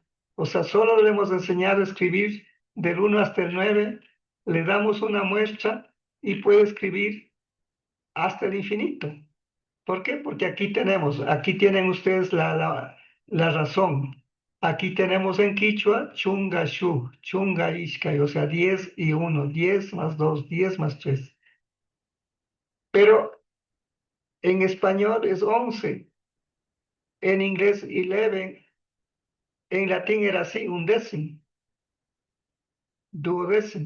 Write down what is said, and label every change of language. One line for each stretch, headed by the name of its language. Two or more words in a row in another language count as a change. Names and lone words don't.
Spanish: O sea, solo le hemos enseñado a escribir del 1 hasta el 9, le damos una muestra y puede escribir hasta el infinito. ¿Por qué? Porque aquí tienen ustedes la razón. Aquí tenemos en Quichua
Quechua: chunga shu, chunga ishkai,
Spanish: o sea, 10 y 1, 10 más 2, 10 más 3. Pero en español es 11, en inglés 11, en latín era así, un décimo, duodécimo.